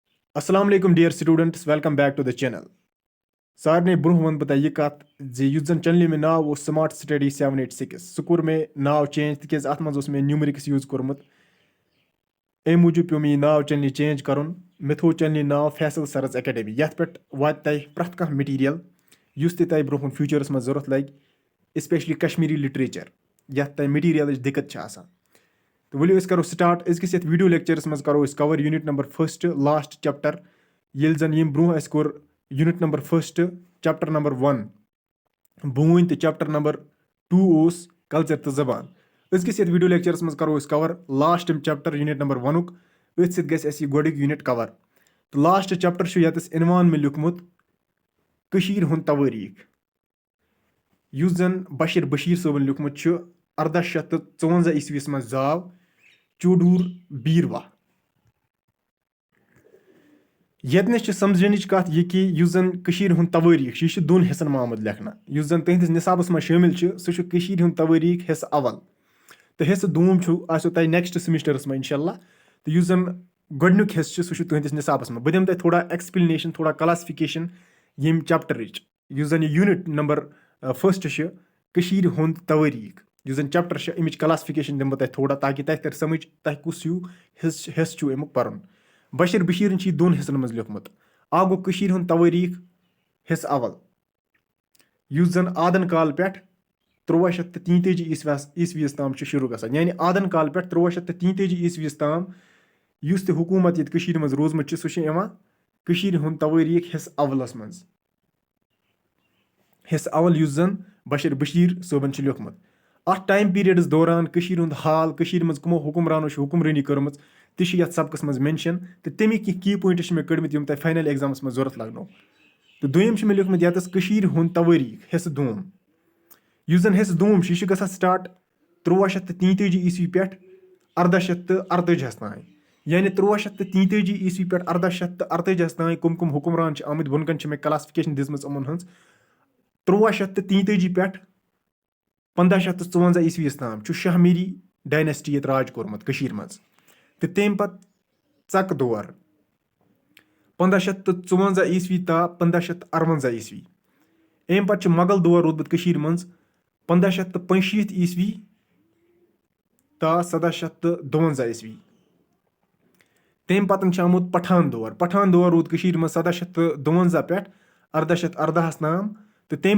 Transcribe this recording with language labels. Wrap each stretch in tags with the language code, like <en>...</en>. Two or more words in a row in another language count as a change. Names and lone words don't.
<ar>السلام عليكم</ar> <en>dear students, welcome back to the channel.</en> <ks>सारने ब्रोह वन बता ये कत जे युस जन चैनल में नाव वो स्मार्ट स्टडी 786 सह कोर मे नाव चेंज तिकेज अत मज मे न्यूमरिक्स यूज कोर्मुत अमे मूजूब पे मे नाव चैनल चेंज कर मे थो चैनल नाव फैसल सरस एकेडमी ये पे वात तह प्रथ कह मटीरियल युस तह ब्रोह फ्यूचरस मज जरूरत लगे स्पेशली कश्मीरी लिटरेचर ये तह मटीरियल दिक्कत आसान तो वलियो करो स्टार्ट अजकिस वीडियो लेक्चरस मज करो</ks> <en>cover unit number first last chapter</en> <ks>ये जन यम ब्रोह कोर</ks> <en>unit number first chapter number 1</en> <ks>बून तो</ks> <en>chapter number 2</en> <ks>कल्चर तो जबान अजकिस वीडियो लेक्चरस मज करो</ks> <en>cover last chapter unit number 1</en> <ks>अथ सह गोडिक</ks> <en>unit cover</en> <ks>तो</ks> <en>last chapter</en> <ks>ये इनवान में लिखमुत कशीर हुंद तवारीख युस जन बशीर सबन लिखमुत 1854 ईस्वीस मज जाव चूडूर बीरवा यतनस समझनच कत यह कि युस जन कशीर हुंद तवारीख यह दोन हिस्सन मामद लेखना युस जन तुहंदिस निसाबस मज शामिल सह कशीर हुंद तवारीख हिस्स अवल तो हिस्स दोम आसो तह</ks> <en>next semesters</en> <ks>में इंशाल्लाह तो युस जन गोडनुक हिस्स सह तुहंदिस निसाबस में बह दिम तह थोड़ा एक्सप्लेनेशन थोड़ा क्लासिफिकेशन यम चैप्टरच युस जन</ks> <en>unit number first</en> <ks>कशीर हुंद तवारीख युस जन चैप्टर अमिच क्लासिफिकेशन दिम तह थोड़ा ताकि तह तर समझ तह कुस हिस्स अमुक पर्न बशीर दोन हिस्सन मज लिखमुत आ गो कशीर हुंद तवारीख हिस्स अवल युस जन आदन काल पे 1333 ईस्वीस ताम शुरू गसान यानी आदन काल पे 1333 ईस्वीस ताम युस ते हुकूमत ये कशीर मज रोजमुत सह कशीर हुंद तवारीख हिस्स अवलस मज हिस्स अवल युस जन बशीर सोबन लिखमुत अत टाइम पीरियड्स दौरान कशीर हुंद हाल कशीर मज कमो हुक्मरानो हुक्मरानी कर्मच तह यथ सबकस मज मेंशन तो तमिक</ks> <en>key points</en> <ks>मे कड़मित यम तह</ks> <en>final exams</en> <ks>मज जरूरत लगनो तो दोयम मे लिखमुत यतस कशीर हुंद तवारीख हिस्स दोम युस जन हिस्स दोम यह गसान स्टार्ट 1333 ईस्वी पे 1848 तान यानी 1333 ईस्वी पे 1848 तान कुम कुम हुक्मरान आमद बुनकन मे क्लासिफिकेशन दिजमज यमन हंस 1333 पे 1554 ईस्वीस ताम शाहमीरी डायनेस्टी ये राज कोर्मुत कशीर मज तो तम पत चक दौर 1554 ईस्वी ता 1558 ईस्वी अम पे मुगल दौर रोदमुत कशीर मज 1565 ईस्वी ता 1752 ईस्वी तम पतन आमुत पठान दौर रोद कशीर मज 1752 पे 1818 ताम तो तम</ks>